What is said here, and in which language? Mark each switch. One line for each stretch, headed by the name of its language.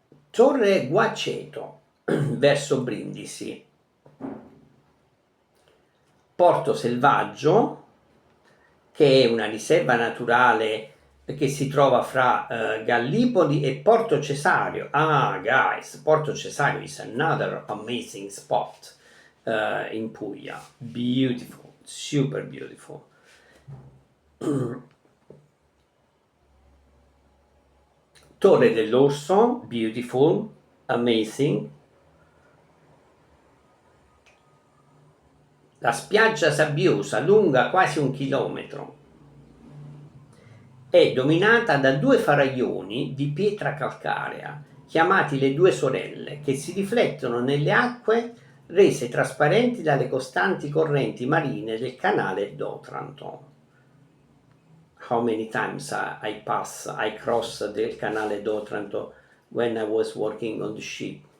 Italian: Torre Guaceto verso Brindisi, Porto Selvaggio, che è una riserva naturale che si trova fra Gallipoli e Porto Cesario.
English: Ah, guys, Porto Cesario is another amazing spot in Puglia. Beautiful, super beautiful. Torre dell'Orso, beautiful, amazing.
Italian: La spiaggia sabbiosa, lunga quasi 1 chilometro, è dominata da 2 faraglioni di pietra calcarea, chiamati le Due Sorelle, che si riflettono nelle acque rese trasparenti dalle costanti correnti marine del canale d'Otranto.
English: How many times I cross
Italian: del canale d'Otranto
English: when I was working on the ship?